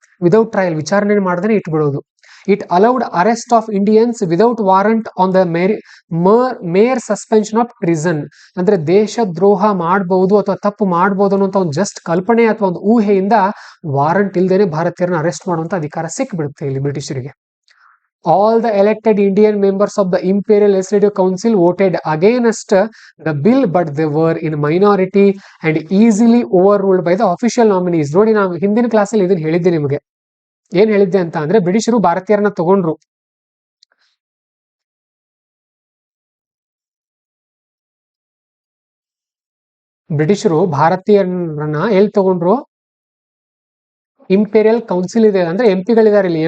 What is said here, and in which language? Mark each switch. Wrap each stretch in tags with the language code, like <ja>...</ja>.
<en>without trial</en> <kn>ವಿಚಾರಣೆ ಮಾಡದೇ ಇಟ್ಬಿಡೋದು.</kn> <en>It allowed arrest of Indians without warrant on the mere suspension of prison.</en> <kn>ಅಂದ್ರೆ ದೇಶದ್ರೋಹ ಮಾಡಬಹುದು ಅಥವಾ ತಪ್ಪು ಮಾಡಬಹುದು ಅನ್ನುವಂತ ಒಂದು ಜಸ್ಟ್ ಕಲ್ಪನೆ ಅಥವಾ ಒಂದು ಊಹೆಯಿಂದ ವಾರಂಟ್ ಇಲ್ದೇನೆ ಭಾರತೀಯರನ್ನ ಅರೆಸ್ಟ್ ಮಾಡುವಂತ ಅಧಿಕಾರ ಸಿಕ್ಬಿಡುತ್ತೆ ಇಲ್ಲಿ ಬ್ರಿಟಿಷರಿಗೆ.</kn> <en>All the elected Indian members of the Imperial Legislative Council voted against the bill, but they were in minority and easily overruled by the official nominees.</en> <kn>ನೋಡಿ, ನಾನು ಹಿಂದಿನ ಕ್ಲಾಸಲ್ಲಿ ಇದನ್ನ ಹೇಳಿದ್ದೆ ನಿಮಗೆ. ಏನ್ ಹೇಳಿದ್ದೆ ಅಂತ ಅಂದ್ರೆ, ಬ್ರಿಟಿಷರು ಭಾರತೀಯರನ್ನ ತಗೊಂಡ್ರು. ಬ್ರಿಟಿಷರು ಭಾರತೀಯರನ್ನ ಎಲ್ಲಿ ತಗೊಂಡ್ರು? ಇಂಪೀರಿಯಲ್ ಕೌನ್ಸಿಲ್ ಇದೆ, ಅಂದ್ರೆ MP ಗಳಿದ್ದಾರೆ ಇಲ್ಲಿ.</kn>